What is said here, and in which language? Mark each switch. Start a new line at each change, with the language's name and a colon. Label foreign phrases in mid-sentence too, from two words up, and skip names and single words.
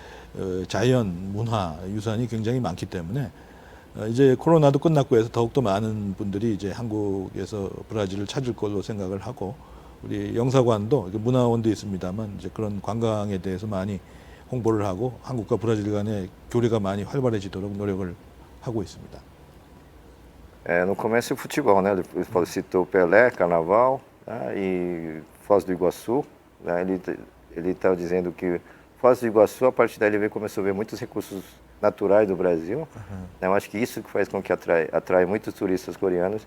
Korean: 자연 문화 유산이 굉장히 많기 때문에 이제 코로나도 끝났고 해서 더욱더 많은 분들이 이제 한국에서 브라질을 찾을 걸로 생각을 하고 우리 영사관도 문화원도 있습니다만 이제 그런 관광에 대해서 많이 홍보를 하고 한국과 브라질 간의 교류가 많이 활발해지도록 노력을 하고 있습니다.
Portuguese: No começo o futebol, né? Ele citou Pelé, Carnaval, né? E Foz do Iguaçu, né? Ele está dizendo que Foz do Iguaçu, a partir daí ele começou a ver muitos recursos naturais do Brasil. Né? Eu acho que isso que faz com que atrai muitos turistas coreanos.